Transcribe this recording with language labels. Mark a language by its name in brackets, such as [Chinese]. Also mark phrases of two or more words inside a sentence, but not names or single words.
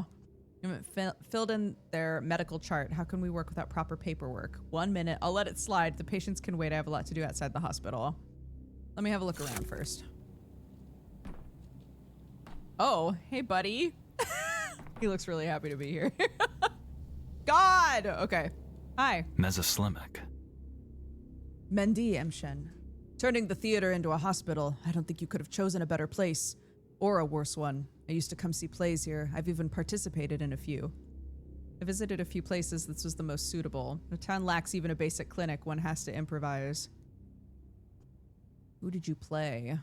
[English] You haven't filled in their medical chart. How can we work without proper paperwork? 1 minute. I'll let it slide. The patients can wait. I have a lot to do outside the hospital. Let me have a look around first. Oh, hey, buddy. He looks really happy to be here. God! Okay. Hi. Mesoslimic. Mendi Emshen. Turning the theater into a hospital. I don't think you could have chosen a better place. Or a worse one. I used to come see plays here. I've even participated in a few. I visited a few places. This was the most suitable. The town lacks even a basic clinic. One has to improvise. Who did you play?